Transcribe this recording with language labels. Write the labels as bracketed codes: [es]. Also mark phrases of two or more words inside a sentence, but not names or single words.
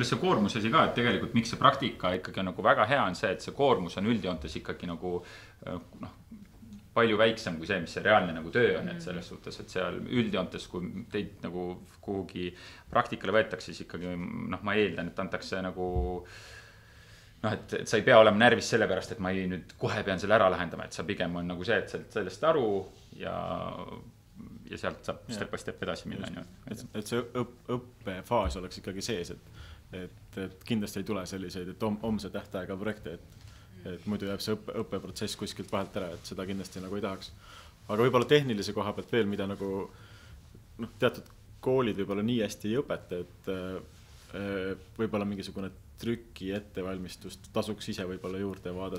[et] Võib-olla see koormus asi ka, et tegelikult miks see praktika ikkagi on nagu väga hea on see, et see koormus on üldjoontes ikkagi nagu palju väiksem kui see, mis see reaalne nagu töö on, et selles suhtes, et seal üldjoontes, kui teid nagu kuhugi praktikale võetakse, siis ikkagi ma eeldan, et antakse nagu et sa ei pea olema närvis selle pärast, et ma ei nüüd kohe pean selle ära lahendama, et sa pigem on nagu see, et sellest aru ja sealt saab [en] step by step [et] edasi minna. Et see õppefaas oleks ikkagi sees, et kindlasti ei tule selliseid, et homse tähtaega projekte, et muidu jääb see õppeprotsess kuskilt vahelt ära, et seda kindlasti nagu ei tahaks. Aga võib-olla tehnilise koha pealt veel, mida nagu teatud koolid võib-olla nii hästi ei õpeta, et võib-olla mingisugune trüki ettevalmistust tasuks ise võib-olla juurde vaadata.